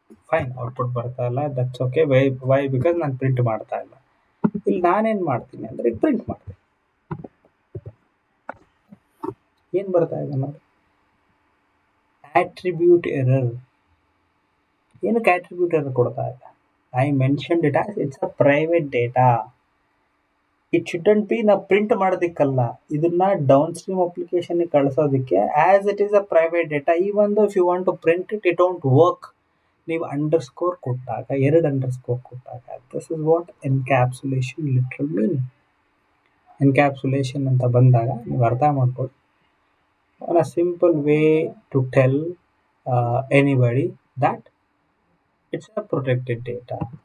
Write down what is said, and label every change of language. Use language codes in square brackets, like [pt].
[kn] Fine, output ಬರ್ತಾ ಇಲ್ಲ, [en] That's okay. [kn] Why because ನಾನು ಪ್ರಿಂಟ್ ಮಾಡ್ತಾ ಇಲ್ಲ. ಇಲ್ಲಿ ನಾನೇನು ಮಾಡ್ತೀನಿ ಅಂದರೆ ಪ್ರಿಂಟ್ ಮಾಡ್ತೀನಿ. ಏನು ಬರ್ತಾ ಇದೆ ನೋಡಿ, attribute error. ಏನಕ್ಕೆ attribute error ಕೊಡ್ತಾ ಇದೆ? [en] I mentioned it as it's a private data. It shouldn't be [kn] ನಾವು ಪ್ರಿಂಟ್ ಮಾಡೋದಕ್ಕಲ್ಲ, ಇದನ್ನ down stream application ಕಳಿಸೋದಕ್ಕೆ. [en] As it is a private data, even though if you want to print it, it don't work. [kn] ನೀವು underscore ಕೊಟ್ಟಾಗ, 2 underscore ಕೊಟ್ಟಾಗ, [en] This is what encapsulation literal meaning. [kn] Encapsulation ಅಂತ ಬಂದಾಗ ನೀವು ಅರ್ಥ ಮಾಡ್ಕೊಳ್ಳಿ. [en] on a simple way to tell anybody that it's a protected data.